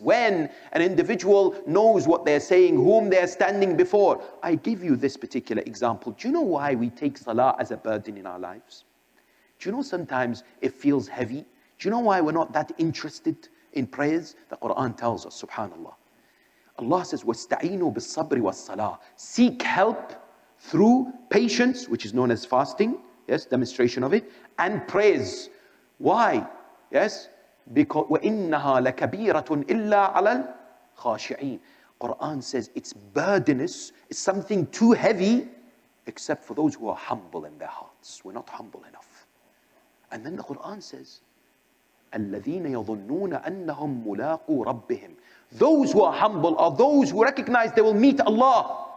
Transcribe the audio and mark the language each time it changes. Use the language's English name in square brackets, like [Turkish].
[English] When an individual knows what they're saying, whom they're standing before. I give you this particular example. Do you know why we take salah as a burden in our lives? Do you know sometimes it feels heavy? Do you know why we're not that interested in prayers? The Quran tells us, subhanallah. Allah says, [Arabic] وَاسْتَعِينُوا بِالصَّبْرِ وَالصَّلَاةِ. [English] Seek help through patience, which is known as fasting, yes, demonstration of it, and prayers. Why? Yes, because [Arabic] وَإِنَّهَا لَكَبِيرَةٌ إِلَّا عَلَى الْخَاشِعِينَ. [English] Quran says it's burdenous, it's something too heavy, except for those who are humble in their hearts. We're not humble enough. And then the Quran says, [Arabic] الَّذِينَ يَظُنُّونَ أَنَّهُمْ مُلَاقُوا رَبِّهِمْ. [English] Those who are humble are those who recognize they will meet Allah.